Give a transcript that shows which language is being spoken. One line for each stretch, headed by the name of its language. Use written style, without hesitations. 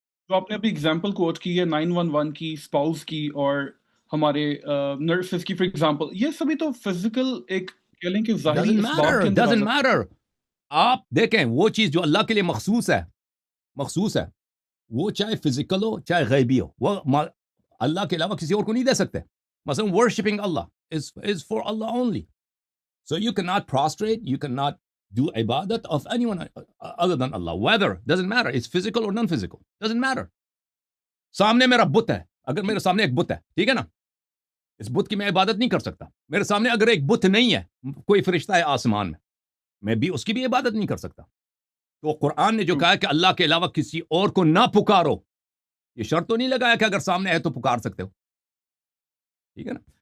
Urdu: تو آپ نے ابھی ایگزامپل کوٹ کی ہے 911 کی، اسپاؤس کی، اور ہمارے نرسز کی
English: For example.
Urdu: یہ سبھی تو فزیکل ایک کہہ لیں کہ ظاہری اسباب کے اندر
English: doesn't matter.
Urdu: آپ دیکھیں وہ چیز جو اللہ کے لیے مخصوص ہے وہ چاہے فزیکل ہو چاہے غیبی ہو، وہ اللہ کے علاوہ کسی اور کو نہیں دے سکتے.
English: مثلا worshiping Allah is for Allah only. So you cannot prostrate, you cannot do ibadat of anyone other than Allah. Whether, doesn't matter, it's physical or non-physical, doesn't matter.
Urdu: سامنے میرا بت ہے، اگر میرے سامنے ایک بت ہے، ٹھیک ہے نا، اس بت کی میں عبادت نہیں کر سکتا. میرے سامنے اگر ایک بت نہیں ہے، کوئی فرشتہ ہے آسمان میں بھی اس کی بھی عبادت نہیں کر سکتا. تو قرآن نے جو کہا کہ اللہ کے علاوہ کسی اور کو نہ پکارو، یہ شرط تو نہیں لگایا کہ اگر سامنے ہے تو پکار سکتے ہو. ٹھیک ہے نا.